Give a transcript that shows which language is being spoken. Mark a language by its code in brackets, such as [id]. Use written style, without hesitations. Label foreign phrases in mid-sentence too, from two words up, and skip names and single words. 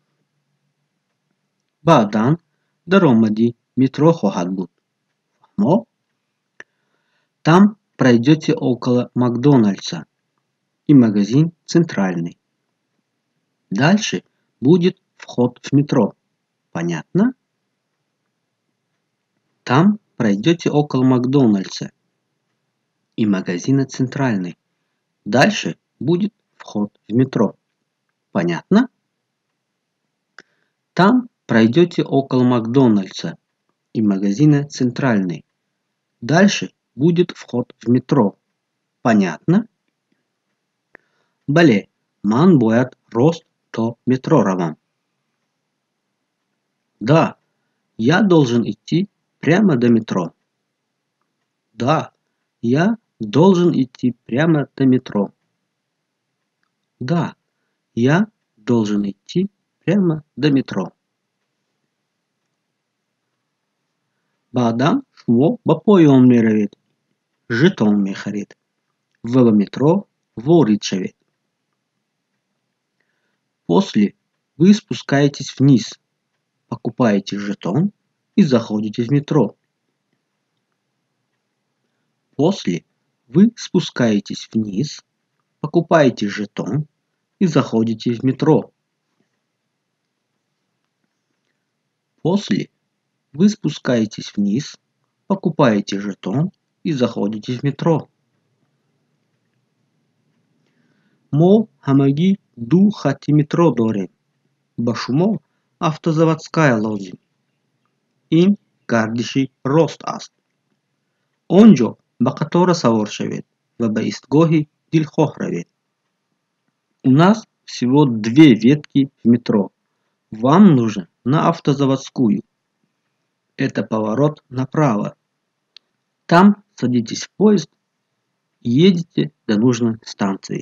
[tg] Баъдан даромади метро хоҳад буд. Фаҳмо? [ru] Там пройдете около Макдональдса и магазин Центральный. Дальше будет вход в метро. Понятно? Там пройдете около Макдональдса и магазина Центральный. Дальше будет вход в метро. Понятно? Там пройдете около Макдональдса и магазина Центральный. Дальше будет вход в метро. Понятно? [tg] Бале, ман боят рост то метро равам. [ru] Да, я должен идти прямо до метро. Да, я должен идти прямо до метро. Да, я должен идти прямо до метро. [tg] Баъдан шумо ба поён меравед. Жетон мехаред. Ва ба метро ворид шавед. [ru] После вы спускаетесь вниз, покупаете жетон и заходите в метро. После вы спускаетесь вниз, покупаете жетон и заходите в метро. После вы спускаетесь вниз, покупаете жетон и заходите в метро. [tg] Мо ҳамагӣ ду хатти метро дорем. Ба шумо автозаводская лозим. Ин гардиши рост аст. Он ҷо ба қатора савор шавед ва ба истгоҳи дилхоҳ равед. [ru] У нас всего 2 ветки в метро. Вам нужно на автозаводскую. Это поворот направо. Там садитесь в поезд и едете до нужной станции.